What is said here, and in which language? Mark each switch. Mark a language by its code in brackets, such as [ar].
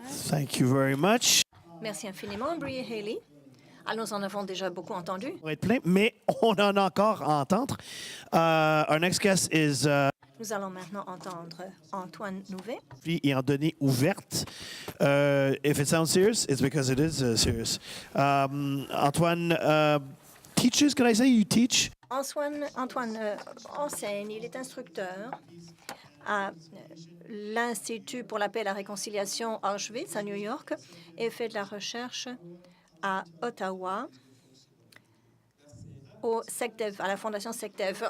[en] Thank you very much. [fr] Merci infiniment, Brie et Haley. Alors, nous en avons déjà beaucoup entendu. Pour être plein, mais on en a encore à entendre. [en] Our next guest is [fr] Nous allons maintenant entendre Antoine Nouvet. Et en données ouvertes. [en] If it sounds serious, it's because it is serious. Antoine teaches, can I say you teach? [fr] Antoine enseigne, il est instructeur à l'Institut pour la paix et la réconciliation Auschwitz à New York et fait de la recherche à Ottawa, au SecDev, à la Fondation SecDev.